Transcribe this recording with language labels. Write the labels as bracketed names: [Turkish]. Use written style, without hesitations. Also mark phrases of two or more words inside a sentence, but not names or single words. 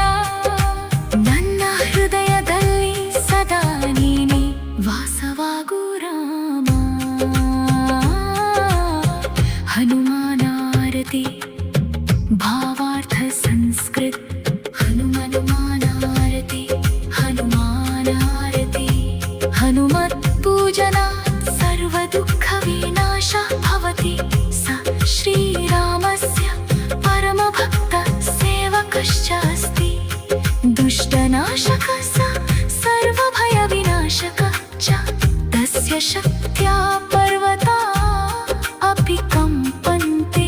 [Kannada] ನನ್ನ ಹೃದಯದಲ್ಲಿ ಸದಾ ನೀನೇ ವಾಸವಾಗು ರಾಮ. ಹನುಮಾನಾರತಿ ಭಾವಾರ್ಥ ಸಂಸ್ಕೃತ್. ಹನುಮಾನಾರತಿ ಹನುಮಾನಾರತಿ. [Sanskrit] ಹನುಮತ್ पूजनात् सर्व दुःख विनाश भवति. स श्रीरामस्य परम भक्त सेवकश्च अस्ति. दुष्टनाशकः स सर्व भय विनाशकः च. तस्य शक्त्या पर्वता अपि कंपन्ते.